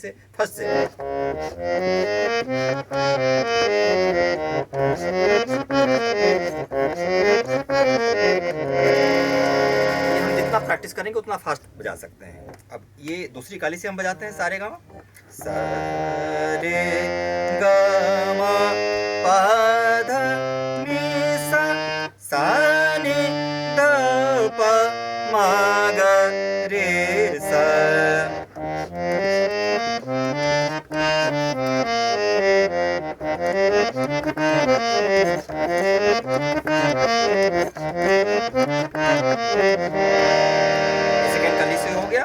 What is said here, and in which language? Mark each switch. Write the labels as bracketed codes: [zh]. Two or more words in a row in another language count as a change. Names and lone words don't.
[hi] जैसे फर्स्ट से ये हम जितना प्रैक्टिस करेंगे उतना फास्ट बजा सकते हैं। अब ये दूसरी काली से हम बजाते हैं सारे गामा, सारे गामा पधा नि सा सा नि ध प म ग रे सा। सेकंड काली से हो गया।